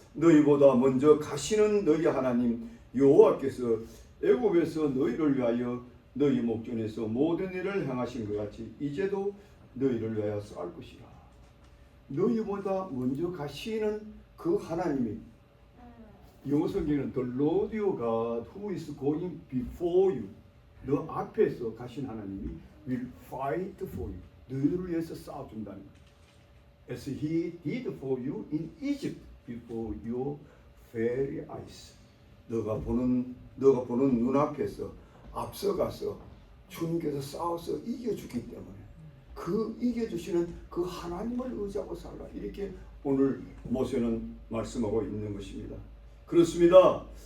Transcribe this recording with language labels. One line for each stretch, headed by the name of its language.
Korean: 너희보다 먼저 가시는 너희 하나님 여호와께서 애굽에서 너희를 위하여 너희 목전에서 모든 일을 행하신 것 같이 이제도 너희를 위하여 싸울 것이라. 너희보다 먼저 가시는 그 하나님이, 영어 성경에는
English: The Lord your God who is going before you,
Korean: 너 앞에서 가신 하나님이
English: will fight for you,
Korean: 너희를 위해서 싸워준다는 거예요.
English: As he did for you in Egypt before your very eyes.
Korean: 너가 보는 눈앞에서 앞서가서 주님께서 싸워서 이겨주기 때문에 그 이겨주시는 그 하나님을 의지하고 살라. 이렇게 오늘 모세는 말씀하고 있는 것입니다. 그렇습니다.